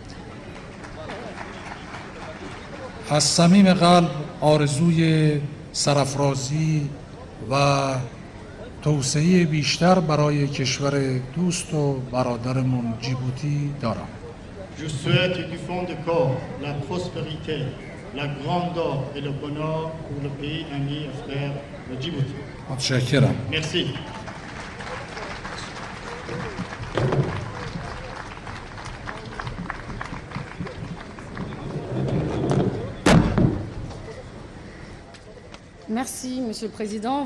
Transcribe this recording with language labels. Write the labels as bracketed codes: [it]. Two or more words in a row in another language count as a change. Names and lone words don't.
[fa] از صمیم قلب آرزوی سرافرازی و توسعه بیشتر برای کشور دوست و برادرمون جیبوتی دارم. [fr] Je souhaite du fond du corps la prospérité, la grandeur et le bonheur pour le pays ami et frère de Djibouti. [fa] متشکرم. [fr] Merci. Merci, Monsieur le Président.